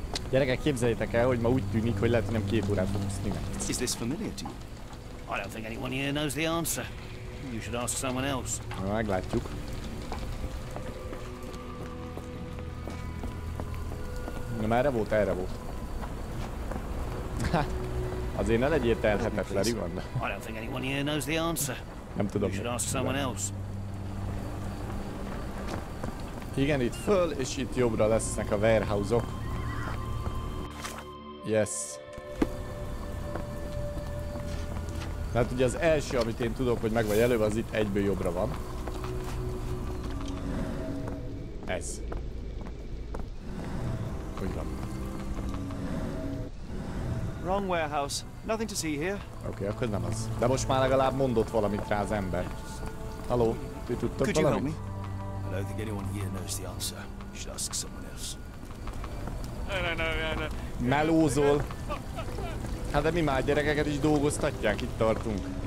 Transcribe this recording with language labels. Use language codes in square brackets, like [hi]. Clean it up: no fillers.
[hu] Gyerekek, képzeljétek el, hogy ma úgy tűnik, hogy lehet, hogy nem 2 órát fogunk streamen. [en] Is this familiar to you? I don't think anyone here knows the answer. You should ask someone else. [hu] Na, meglátjuk. Na, merre volt? Erre volt. Azért ne legyél telhetetlen, igaz? [en] I don't think anyone here knows the answer. [hu] Nem tudom. [en] You should ask someone else. [hu] Igen, itt föl, és itt jobbra lesznek a warehouse-ok. [en] Yes. [hu] Tehát ugye az első, amit én tudok, hogy meg vagy előbb, az itt egyből jobbra van. Ez. Úgy van. [en] Wrong warehouse. Nothing to see here. [hu] Oké, akkor nem az. De most már legalább mondott valamit rá az ember. Halló, ti tudtok valamit? [en] I don't think anyone here knows the answer. You should ask someone else. No. [hu] Melózol. Hát de mi már gyerekeket is dolgoztatják, itt tartunk.